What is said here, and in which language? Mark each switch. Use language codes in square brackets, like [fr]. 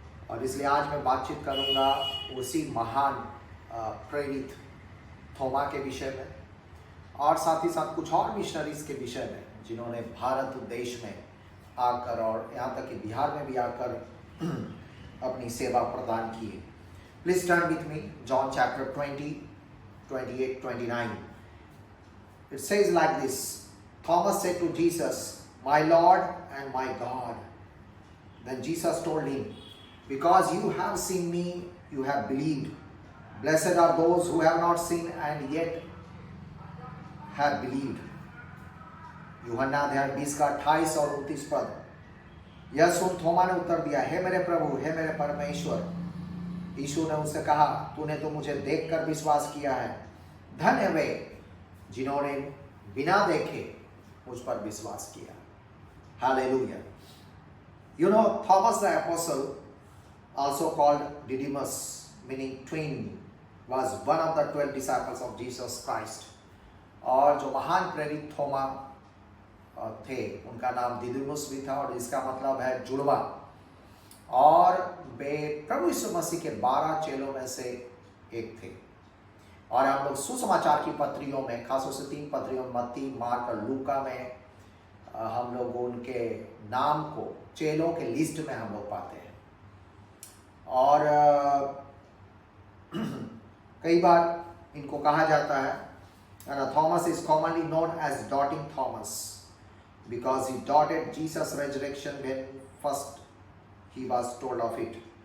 [hi] और इसलिए आज मैं बातचीत करूंगा उसी महान प्रेरित थोमा के विषय में और साथ ही साथ कुछ और मिशनरीज के विषय में जिन्होंने भारत देश में आकर और यहाँ तक कि बिहार में भी आकर अपनी सेवा प्रदान की है। [en] Please turn with me John chapter 20, 28, 29। It says like this, Thomas said to Jesus, "My Lord and my God." Then Jesus told him, "Because you have seen me, you have believed. Blessed are those who have not seen and yet have believed." [hi] यूहन्ना अध्याय 20 का 28 और 29 पद। यह सुन थोमा ने उत्तर दिया, हे मेरे प्रभु, हे मेरे परमेश्वर। यीशु ने उससे कहा, तूने तो मुझे देखकर विश्वास किया है। धन्य वे जिन्होंने बिना देखे मुझ पर विश्वास किया। Hallelujah. [en] You know, Thomas the apostle, also called Didymus, meaning twin, was one of the 12 disciples of Jesus Christ. [hi] और जो महान प्रेरित थोमा थे उनका नाम दिदुमुस भी था और इसका मतलब है जुड़वा। और वे प्रभु यीशु मसीह के 12 चेलों में से एक थे। और हम लोग सुसमाचार की पत्रियों में, खासतौर से 3 पत्रियों में, मत्ती, मार्क और लूका में हम लोग उनके नाम को चेलों के लिस्ट में हम लोग पाते हैं। और कई बार इनको कहा जाता है, [en] Thomas is commonly known as doubting Thomas because he doubted Jesus' resurrection when first he was told of it.